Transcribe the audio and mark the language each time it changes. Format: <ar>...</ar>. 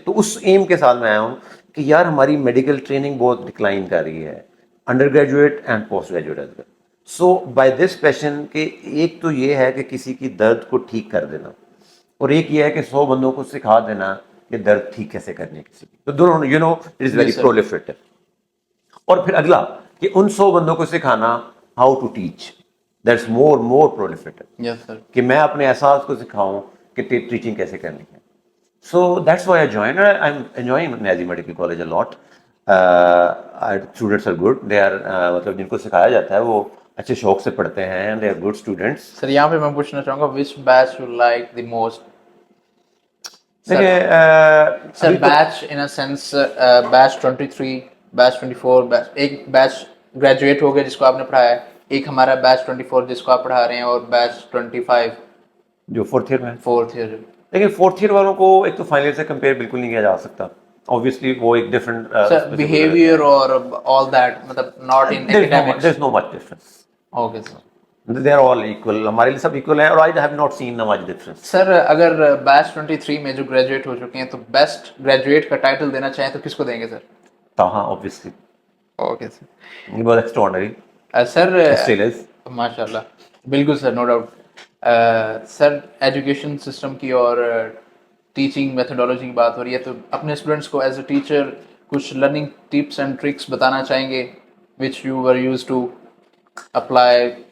<ur>تو اس ایم کے ساتھ میں آیا ہوں کہ یار ہماری میڈیکل ٹریننگ بہت ڈکلائن کر رہی ہے,</ur> <en>Undergraduate and postgraduate as well.</en> <ur>So by this پیشن کہ ایک تو یہ ہے کہ کسی کی درد کو ٹھیک کر دینا, اور ایک یہ ہے کہ 100 بندوں کو سکھا دینا کہ درد ٹھیک کیسے کرنی ہے کسی کی. تو دونوں</ur> <en>You know it is very proliferative.</en> <ur>اور پھر اگلا کہ ان 100 بندوں کو سکھانا</ur> <en>How to teach, that's more proliferative. Yes sir.</en> <ur>کہ میں اپنے احساس کو سکھاؤں کہ ٹیچنگ کیسے کرنی ہے.</ur> <en>So that's why I join. I am enjoying Niazi medical college a lot. Students are good, they are</en> <ur>مطلب جن کو سکھایا جاتا ہے وہ اچھے شوق سے پڑھتے ہیں,</ur> <en>They are good students.</en> <ur>سر یہاں پہ میں پوچھنا چاہوں گا</ur> <en>Which batch you like the most.</en> <ur>دیکھیں سر بیچ ان اے سینس بیچ 23, بیچ 24, ایک بیچ گریجویٹ ہو گیا جس کو آپ نے پڑھایا ہے, ایک ہمارا بیچ 24 جس کو آپ پڑھا رہے ہیں, اور بیچ 25 جو فورتھ ایئر میں.</ur> <en>Fourth year.</en> <ur>لیکن فورتھ ایئر والوں کو ایک تو فائنل ایئر سے کمپیئر بالکل نہیں کیا جا سکتا. obviously وہ ایک ڈفرنٹ</ur> <en>سر behaviour اور all that, مطلب not in ایکیڈیمکس. there is no much difference. Okay sir. they are all equal,</en> <ur>ہمارے لیے سب equal ہیں,</ur> <en>اور I have not seen much difference.</en> <ur>سر اگر بیچ 23 میں جو گریجویٹ ہو چکے ہیں تو بیسٹ گریجویٹ کا ٹائٹل دینا چاہیں تو کس کو دیں گے سر؟</ur> <en>Taha obviously. Okay sir. He was extraordinary. Sir Still is.</en> <ur>ماشاء اللہ, بالکل سر,</ur> <en>No doubt.</en> <ur>سر ایجوکیشن سسٹم کی اور ٹیچنگ میتھڈالوجی کی بات ہو رہی ہے, تو اپنے اسٹوڈنٹس کو</ur> <en>as a teacher</en> <ur>کچھ</ur> <en>learning tips and tricks</en> <ur>بتانا چاہیں گے</ur> <en>Which you were used to apply?</en>